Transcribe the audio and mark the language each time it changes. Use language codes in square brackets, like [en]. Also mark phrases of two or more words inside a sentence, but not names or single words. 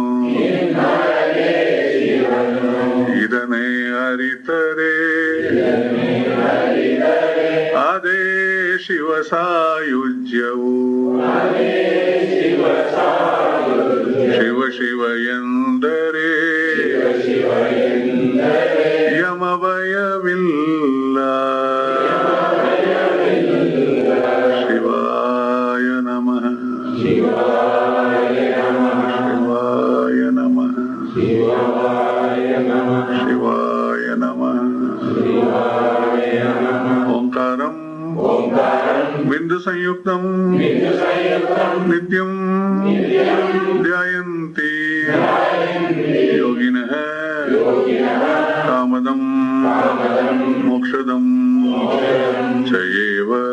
[kn] ಇದನ್ನೇ ಅರಿತರೆ ಅದೇ ಶಿವ ಸಾಯುಜ್ಯವು. ಶಿವ ಶಿವ ಎಂದರೆ ಯಮ ಭಯವಿಲ್ಲ. [sa] ಶಿವಾಯ ನಮಃ ಶಿವಾಯ ನಮಃ ಶಿವಾಯ ನಮಃ. ಓಂಕಾರಂ ಬಿಂದು ಸಂಯುಕ್ತಂ ನಿತ್ಯಂ ಧ್ಯಾಯಂತಿ ಯೋಗಿನಃ ಕಾಮದಂ ಮೋಕ್ಷದಂ ಚಯೇವ.